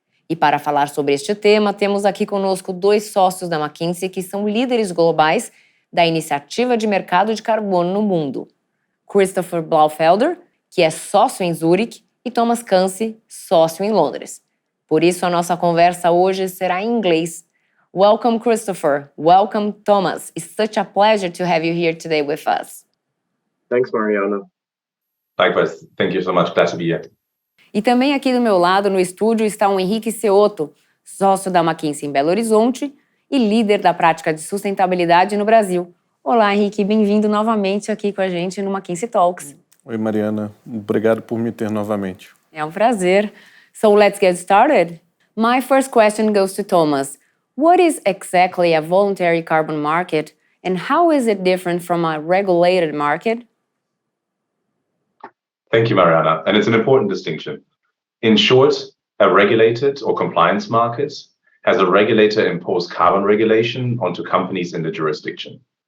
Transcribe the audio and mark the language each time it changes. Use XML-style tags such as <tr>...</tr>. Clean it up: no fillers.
<pt>E para falar sobre este tema, temos aqui conosco 2 sócios da McKinsey que são líderes globais da iniciativa de mercado de carbono no mundo. Christopher Blaufelder, que é sócio em Zurique, e Thomas Kansy, sócio em Londres. Por isso, a nossa conversa hoje será em inglês.</pt> <en>Welcome, Christopher. Welcome, Thomas. It's such a pleasure to have you here today with us. Thanks, Mariana. Likewise. Thank you so much. Glad to be here.</en> <pt>E também aqui do meu lado, no estúdio, está o Henrique Ceotto, sócio da McKinsey em Belo Horizonte e líder da prática de sustentabilidade no Brasil. Olá, Henrique. Bem-vindo novamente aqui com a gente no McKinsey Talks. Oi, Mariana. Obrigado por me ter novamente. É um prazer.</pt> <en>So let's get started. My first question goes to Thomas. What is exactly a voluntary carbon market and how is it different from a regulated market? Thank you, Mariana. And it's an important distinction. In short, a regulated or compliance market has a regulator-imposed carbon regulation onto companies in the jurisdiction.</en>